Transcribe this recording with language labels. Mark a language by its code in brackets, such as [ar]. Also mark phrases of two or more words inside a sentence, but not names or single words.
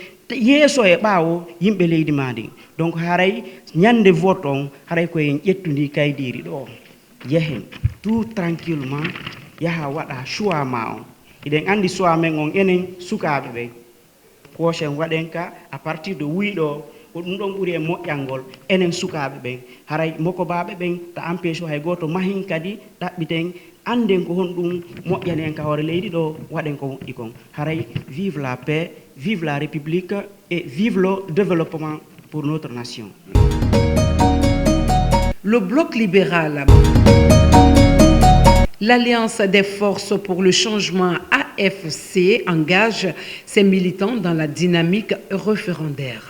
[ff] yeeso e ɓaawo yimɓe leydi ma ndin donc haray ñande vote on haray koyen ƴettundi kaydiri ɗo yehen [fr] tout tranquillement [ff] yaha waɗa choix ma on eɗen andi choix men on enen sukaɓe ɓe prochain waɗen ka [fr] à partir de [ff] wuyɗo ko ɗum ɗon ɓuuri e moƴƴalngol enen sukaɓe ɓen haray moko baɓe ɓen ta empêche hay goto mahin kadi ɗaɓɓiten anden ko hon ɗum moƴƴani en ka hoore leydi ɗo waɗen ko moƴƴi kon haray [fr] vive la paix, vive la république et vive le développement pour notre nation. Le bloc libéral, l'Alliance des forces pour le changement AFC engage ses militants dans la dynamique référendaire.